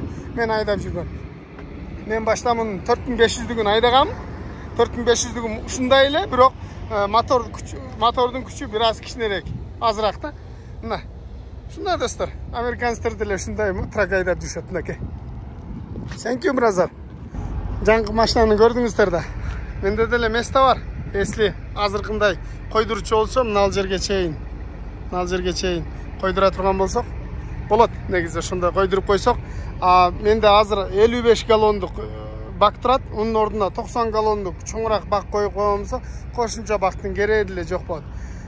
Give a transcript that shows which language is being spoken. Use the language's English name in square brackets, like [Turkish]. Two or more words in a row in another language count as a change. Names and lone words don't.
[Kyrgyz] Мен айдап жүргөн. Мен баштамын 4500-дүгүн айдагам. 4500-дүгүн ушундай эле, бирок мотордун күчү бир аз кичинерээк, азыраак да. Мына. Ушундай достор, американецтер деле ушундай трак айдап жүрүшөт мынакей. [English] Thank you, brother. [Kyrgyz] Жаңкы машинаны көрдүңүздөр да. Менде деле место бар. Если азыркындай койдурчу болсо, мына жерге чейин койдура турган болсок, болот. Негизи ошондой койдуруп койсок, менде азыр 55 галлондук бак турат, унун ордуна 90 галлондук чоңураак бак коюп койгонболсо, кошумча бактын кереги деле жок болот.